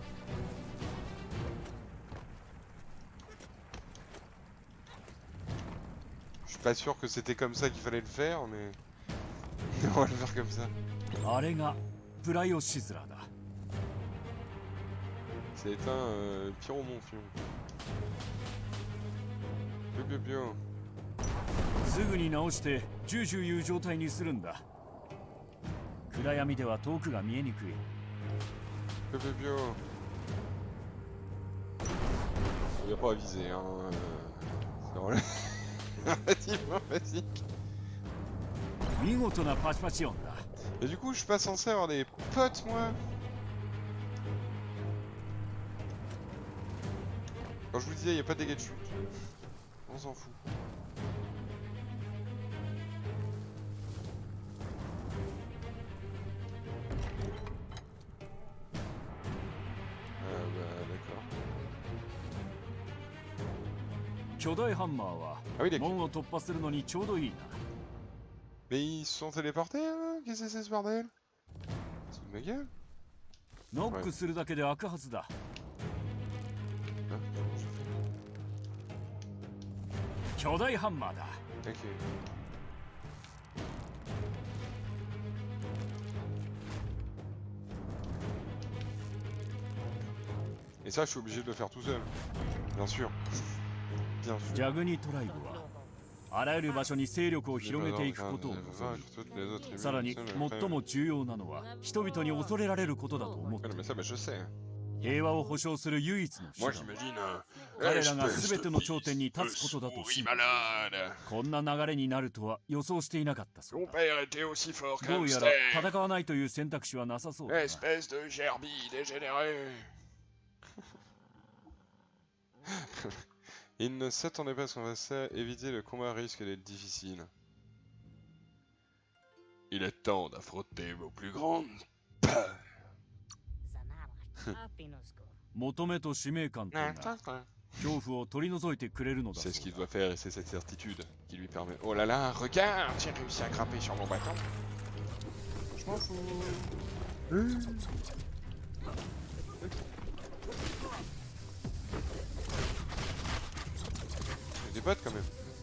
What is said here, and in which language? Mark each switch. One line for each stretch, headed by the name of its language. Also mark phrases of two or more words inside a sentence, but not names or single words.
French: Je suis pas sûr que c'était comme ça qu'il fallait le faire, mais... On va le faire comme ça. C'est un pyromonfion. Bio bio bio.
Japanese: すぐに直してジュージューいう状態にするんだ。暗闇では遠くが見えにくい。 Bio bio bio.
French: Il n'y a pas à viser, hein. C'est relativement basique.
Japanese: 見事なパチパチ音だ。
French: Et du coup, je suis pas censé avoir des potes, moi. Quand je vous disais, il n'y a pas de dégâts de chute. On s'en fout. Bah,
Japanese: 巨大ハンマーは
French: Ah oui, les...
Japanese: 門を突破するのにちょうどいいな。
French: Mais ils se sont téléportés, hein? Qu'est-ce que c'est ce bordel? C'est de ma gueule?
Japanese: ノックするだけで開くはずだ。
French: Hein? Comment je fais?
Japanese: 巨大ハンマーだ。
French: Ok. Et ça, je suis obligé de le faire tout seul. Bien sûr. Bien sûr.
Japanese: ジャグニトライブはあらゆる場所に勢力を広げていくことを望む。さらに最も重要なのは人々に恐れられることだと思う。
French: Mais ça, bah, je sais.
Japanese: 平和を保障する唯一の手
French: Moi,
Japanese: 段。
French: j'imagine.
Japanese: 彼らが全ての頂点に立つことだと
French: Oui,
Japanese: 信じ、
French: malade.
Japanese: こんな流れになるとは予想していなかったそう
French: Ton
Japanese: だ。
French: père était aussi fort
Japanese: ど
French: qu'un
Japanese: うや
French: hamster.
Japanese: ら戦わないという選択肢はなさそうだな。
French: Espèce de gerbille dégénérée. Il ne s'attendait pas à ce qu'on fasse ça. Éviter le combat risque d'être difficile. Il est temps d'affronter vos plus grandes peurs.
Japanese: 求めと使命感とが恐怖を取り除いてくれるのだそ
French: C'est
Japanese: う
French: ce qu'il
Japanese: だ。
French: doit faire et c'est cette certitude qui lui permet... Oh là là, regarde, j'ai réussi à grimper sur mon bâton. Je m'en fous. J'ai des bottes quand même.